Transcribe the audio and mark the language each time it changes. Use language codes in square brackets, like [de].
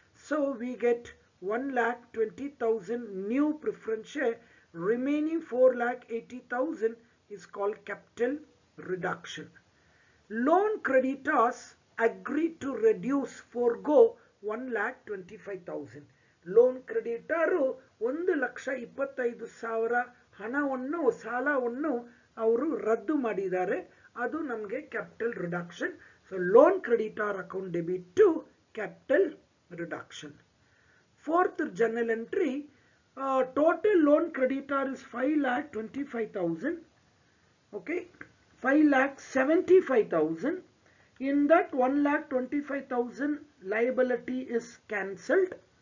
[en] So we get 1,20,000 new preference share. Remaining 4,80,000 is called capital reduction. Loan creditors agreed to reduce forego 1,25,000. [kn] Loan ಕ್ರೆಡಿಟರು 1,25,000 ಹಣವನ್ನು ಸಾಲವನ್ನು ಅವರು ರದ್ದು ಮಾಡಿದ್ದಾರೆ. ಅದು ನಮಗೆ capital reduction. [en] So loan creditor account debit to capital reduction. Fourth journal entry, total loan creditor is 5,25,000. Okay, 5,75,000. In that 1,25,000 liability is cancelled.